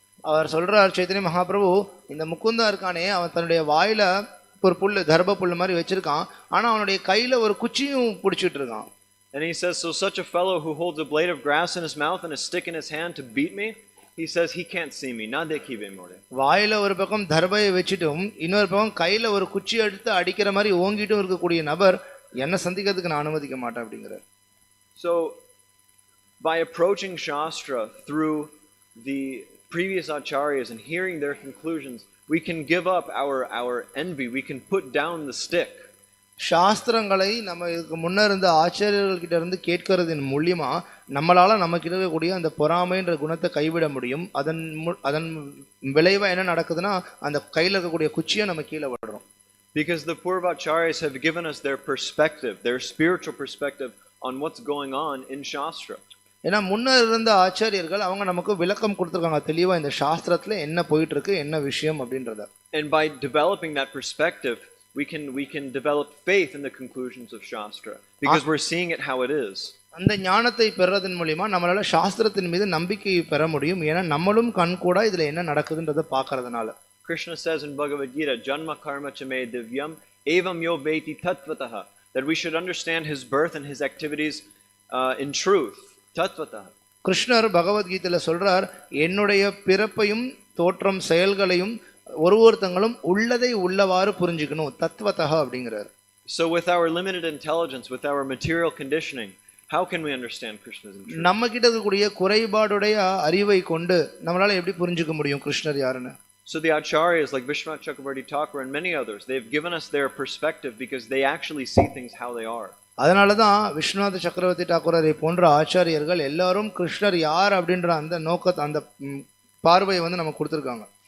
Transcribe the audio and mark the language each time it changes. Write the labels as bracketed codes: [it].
[ta] அவர் சொல்றார், சைத்தன்ய மகாபிரபு இந்த முகுந்தா இருக்கானே, அவன் தன்னுடைய வாயில ஒரு புல்லு, தர்ப புல்லு மாதிரி வச்சிருக்கான், ஆனா அவனுடைய கையில ஒரு குச்சியும் பிடிச்சிட்டு இருக்கான். [en] And he says, so such a fellow who holds a blade of grass in his mouth and a stick in his hand to beat me, he says he can't see me. [bn] Na dekhibe more. [ta] வாயில ஒரு பக்கம் தர்பையை வச்சிட்டும் இன்னொரு பக்கம் கையில ஒரு குச்சி எடுத்து அடிக்கிற மாதிரி ஓங்கிட்டும் இருக்கக்கூடிய நபர் என்ன சந்திக்கிறதுக்கு நான் அனுமதிக்க மாட்டேன் அப்படிங்கிறார். [en] So by approaching Shastra through the previous acharyas and hearing their conclusions, we can give up our envy, we can put down the stick. [ta] சாஸ்திரங்களை நம்ம இதுக்கு முன்ன இருந்த ஆச்சாரியர்கள் கிட்ட இருந்து கேட்கறதின் மூலியமா நம்மளால நமக்கு இருக்கக்கூடிய அந்த பொறாமைன்ற குணத்தை கைவிட முடியும். அதன் விளைவா என்ன நடக்குதுன்னா, அந்த கையில இருக்கக்கூடிய குச்சியை நம்ம கீழே விடுறோம். [en] Because the Purvacharyas have given us their perspective, their spiritual perspective on what's going on in Shastra. [ta] ஏன்னா முன்னர் இருந்த ஆச்சாரியர்கள் அவங்க நமக்கு விளக்கம் கொடுத்துருக்காங்க தெளிவா, இந்த சாஸ்திரத்துல என்ன போயிட்டு இருக்கு, என்ன விஷயம் அப்படின்றத. [en] And by developing that perspective, we can develop faith in the conclusions of Shastra, because we're seeing it how it is. [ta] அந்த ஞானத்தை பெறதன் மூலமா நம்மளால சாஸ்திரத்தின் மீது நம்பிக்கை பெற முடியும். ஏன்னா நம்மளும் கண்கூடா இதுல என்ன நடக்குதுன்றதை பார்க்கறதுனால. [en] Krishna says in Bhagavad Gita, [sa] Janma karma chame divyam evam yo veti tattvataha, [en] that we should understand his birth and his activities in truth, tattvataha. [ta] கிருஷ்ணர் பகவத்கீதையில சொல்றார், என்னுடைய பிறப்பையும் தோற்றம் செயல்களையும் ஒருத்தங்களும் உள்ளதை உள்ளவாறு புரிஞ்சுக்கணும், தத்வதஹ அப்படிங்கிறார். [en] So with our limited intelligence, with our material conditioning, how can we understand Krishna's truth? [ta] நம்ம கிட்ட இருக்கக்கூடிய குறைபாடுடைய அறிவை கொண்டு நம்மளால எப்படி புரிஞ்சுக்க முடியும் கிருஷ்ணர் யாருன்னு? [en] So the acharyas like Vishwanath Chakravarti Thakur and many others, they've given us their perspective because they actually see things how they are. [ta] அதனால தான் விஸ்வநாத சக்கரவர்த்தி டாக்கூரை போன்ற ஆச்சாரியர்கள் எல்லாரும் கிருஷ்ணர் யார் அப்படின்ற அந்த நோக்கத்தை, அந்த பார்வையை வந்து நமக்கு கொடுத்துருக்காங்க.